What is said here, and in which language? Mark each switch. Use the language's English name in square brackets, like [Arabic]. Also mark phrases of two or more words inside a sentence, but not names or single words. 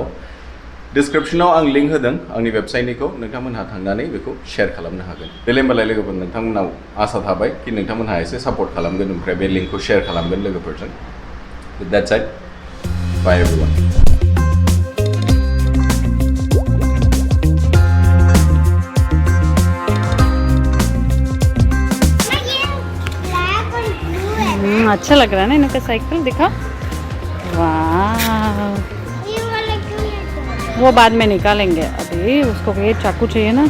[Bodo] डिसक्रिप्शनाव आं लिंक होदों आंनि वेबसाइटनिखौ, नोंथांमोनहा थांनानै बेखौ शेयार खालामनो हागोन। देलाय होमबालाय लोगोफोर, नोंथांमोनाव आसा थाबाय कि नोंथांमोनहा एसे सापर्ट खालामगोन, ओमफ्राय बे लिंकखौ शेयार खालामगोन लोगोफोरजों। [English] With that said, bye everyone. [Hindi] अच्छा लग रहा है ना इनका साइकिल, दिखा। वाह, वो बाद में निकालेंगे, अभी उसको ये चाकू चाहिए ना।